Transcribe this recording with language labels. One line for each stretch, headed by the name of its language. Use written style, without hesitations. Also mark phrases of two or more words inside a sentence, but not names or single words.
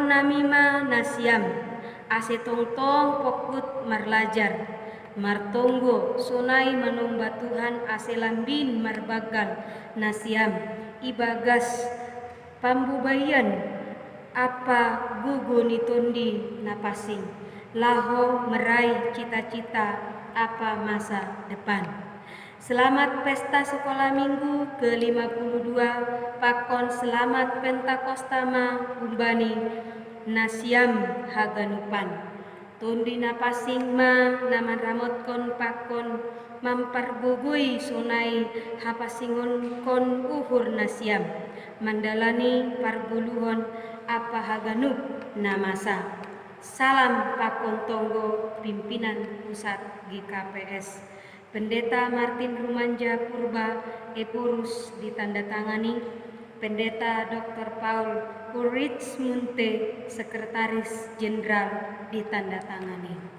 Batak Simalungun: namima nasiam ase tongtong pokut marlajar martonggo sonai manomba Tuhan ase lambin marbagal nasiam ibagas pambubayan apa gugu nitondi napasing laho meraih cita-cita apa masa depan.
Indonesian: Selamat pesta sekolah minggu ke-52
Batak Simalungun: Pakon Selamat Pentakostama Umbani Nasiam Haganupan Tondi napasing ma naman ramotkon pakon mampargugui sunai hapasingon kon uhur nasiam mandalani parguluhon apa haganup namasa. Salam Pakon Tonggo
Indonesian: Pimpinan Pusat GKPS Pendeta Martin Rumanja Purba Epurus ditandatangani, Pendeta Dr. Paul Ulrich Munte Sekretaris Jenderal ditandatangani.